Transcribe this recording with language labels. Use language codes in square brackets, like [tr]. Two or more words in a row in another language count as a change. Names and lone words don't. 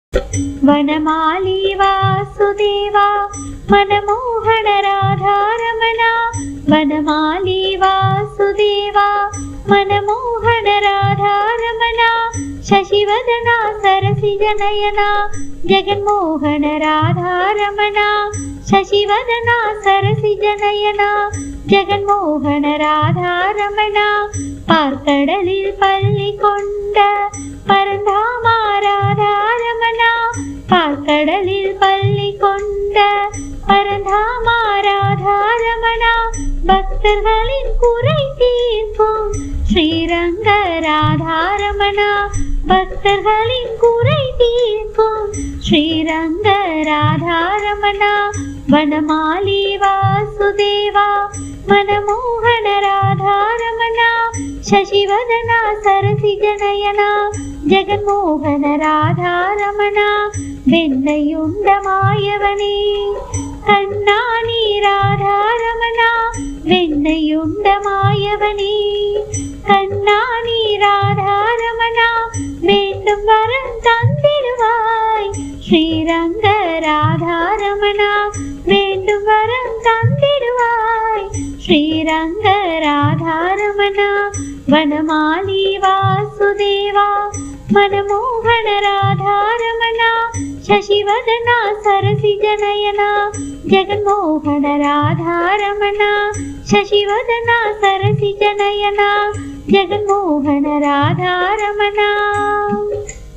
[sa] वनमाली वासुदेवा मनमोहन राधारमण वनमाली वासुदेवा मनमोहन राधारमण शशिवदना सरसिजनयना जगन्मोहन राधारमण शशिवदना सरसिजनयना जगन्मोहन राधारमण [ta] பாற்கடலில் பள்ளி கொண்ட பரந்தாமா ராதாரமண பாற்கடலில் பள்ளி கொண்ட பரந்தாமா ராதாரமண भक्तर्களின் குறை தீர்க்கும் ஸ்ரீரங்க ராதாரமண பக்தர்களின் குறை தீர்க்கும் ஸ்ரீரங்க ராதாரமண [sa] वनमाली वासुदेवा मनमोहन राधारमण शशिवदना सरसिजनयना जगन्मोहन राधारमण [ta] வெண்ணையுண்டமாயவனே கண்ணானி ராதாரமண வெண்ணையுண்டமாயவனே கண்ணானி ராதாரமண வேண்டும் வரம் தந்திடுவாய் ஸ்ரீரங்க ராதாரமண வேண்டும் வரம் தந்திடுவாய் ஸ்ரீரங்க ராதாரமண [sa] वनमाली वासुदेवा मनमोहन राधारमण शशिवदना सरसिजनयना जगन्मोहन राधारमण शशिवदना सरसिजनयना जगन्मोहन राधारमण।